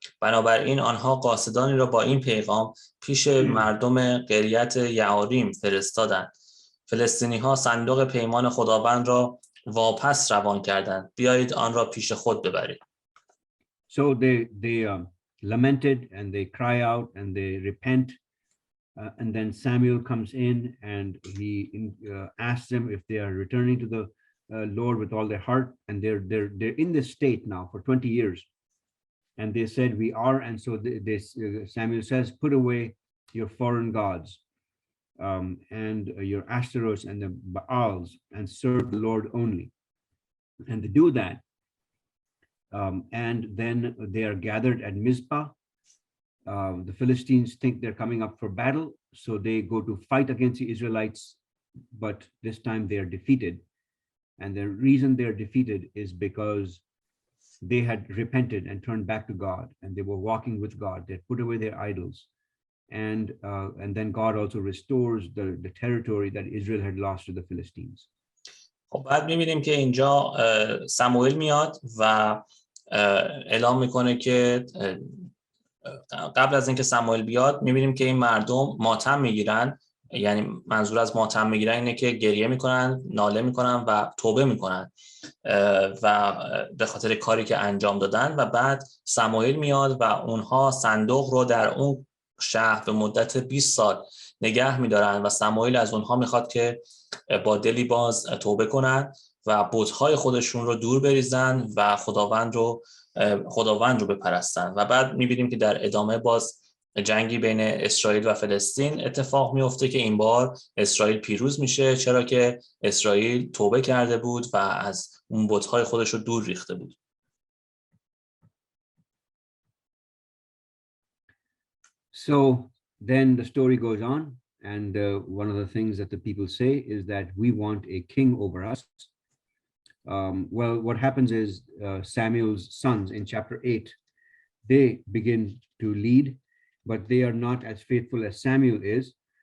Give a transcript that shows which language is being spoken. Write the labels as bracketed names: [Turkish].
[Persian] بنابراین آنها قاصدانی را با این پیغام پیش مردم قریت یعاریم فرستادند: فلسطینی ها صندوق پیمان خداوند را واپس روان کردند، بیایید آن را پیش خود ببرید. [English] So they lamented and they cry out and they repent. And then Samuel comes in and he asks them if they are returning to the Lord with all their heart, and they're in this state now for 20 years, and they said we are. And so Samuel says, put away your foreign gods and your Ashtaroth and the Baals, and serve the Lord only. And they do that, and then they are gathered at Mizpah. The Philistines think they're coming up for battle, so they go to fight against the Israelites, but this time they are defeated. And the reason they are defeated is because they had repented and turned back to God, and they were walking with God. They put away their idols, and then God also restores the territory that Israel had lost to the Philistines. [Persian] خب بعد می‌بینیم که اینجا سموئیل میاد و اعلام میکنه که قبل از اینکه سموئیل بیاد می‌بینیم که این مردم ماتم میگیرن. یعنی منظور از ماتم میگیرن اینه که گریه میکنن، ناله میکنن و توبه میکنن و به خاطر کاری که انجام دادن. و بعد سموئیل میاد و اونها صندوق رو در اون شهر به مدت 20 سال نگه میدارن و سموئیل از اونها میخواد که با دلی باز توبه کنن و بت‌های خودشون رو دور بریزن و خداوند رو بپرستن. و بعد میبینیم که در ادامه باز جنگی بین اسرائیل و فلسطین اتفاق میفته که این بار اسرائیل پیروز میشه، چرا که اسرائیل توبه کرده بود و از اون بت‌های خودش رو دور ریخته بود. [English] So then the story goes on, and one of the things that the people say is that we want a king over us. Well, what happens is Samuel's sons in chapter 8, they begin to lead, but they are not as faithful as Samuel is.